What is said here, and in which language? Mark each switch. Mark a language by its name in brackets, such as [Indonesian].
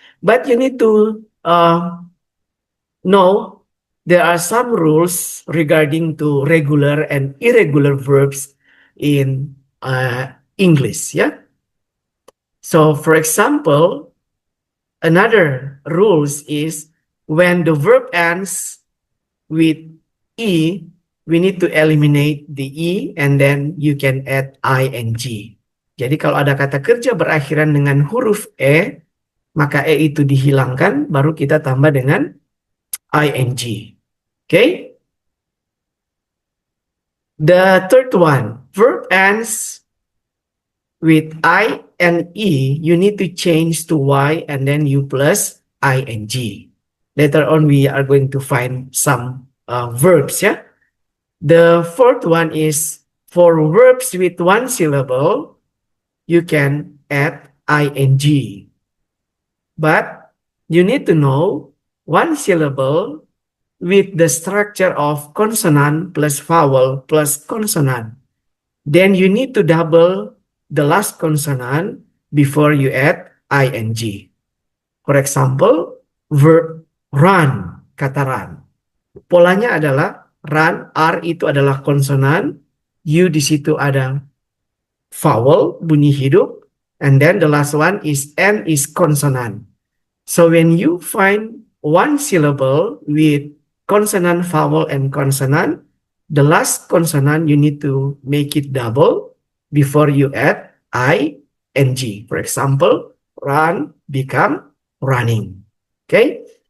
[English] But you need to know there are some rules regarding to regular and irregular verbs in English. Yeah. So, for example, another rules is when the verb ends with E, we need to eliminate the E and then you can add ing. [Indonesian] Jadi kalau ada kata kerja berakhiran dengan huruf E, maka E itu dihilangkan, baru kita tambah dengan ing. [English] Okay? The third one, verb ends with I and E, you need to change to Y and then U plus ing. Later on, we are going to find some verbs, yeah? The fourth one is for verbs with one syllable, you can add ing. But you need to know one syllable with the structure of consonant plus vowel plus consonant. Then you need to double the last consonant before you add ing. For example, verb run, kata run. [Indonesian] Polanya adalah run, R itu adalah konsonan, U di situ ada vowel, bunyi hidup, [English] and then the last one is N is consonant. So when you find one syllable with consonant, vowel, and consonant, the last consonant you need to make it double before you add ing. For example, run become running. Okay?